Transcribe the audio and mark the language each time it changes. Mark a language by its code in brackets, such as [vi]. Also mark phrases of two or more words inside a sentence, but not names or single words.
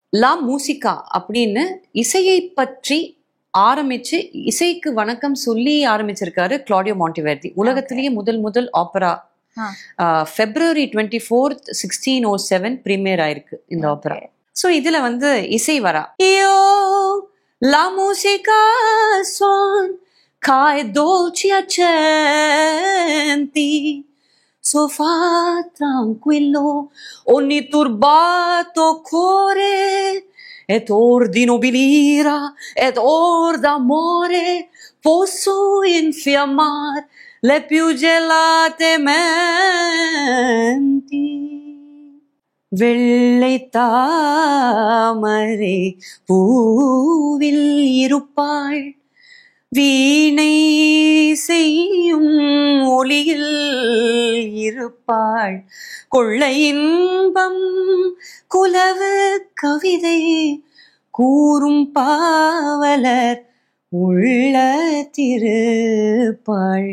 [ta] லா மூசிகா அப்படின்னு இசையை பற்றி ஆரம்பிச்சு இசைக்கு வணக்கம் சொல்லி ஆரம்பிச்சிருக்காரு கிளாடியோ மாண்டிவெர்டி. உலகத்திலேயே முதல் ஆப்பரா [en] February 24th [ta] 1607 பிரீமியர் ஆயிருக்கு இந்த ஆப்பரா. ஸோ இதுல இசை வரா [it] Io la Musica son ch'ai dolci accenti so fa tranquillo ogni turbato cuore et or di nobilira et or d'amore posso infiammar le più gelate menti. [ta] வெள்ளை தாமரை பூவில் இருப்பாள் வீணை செய்யும் ஒளியில் இருப்பாள் கொள்ளை இன்பம் குலவு கவிதை கூறும் பாவலர் உள்ள திருப்பாள்.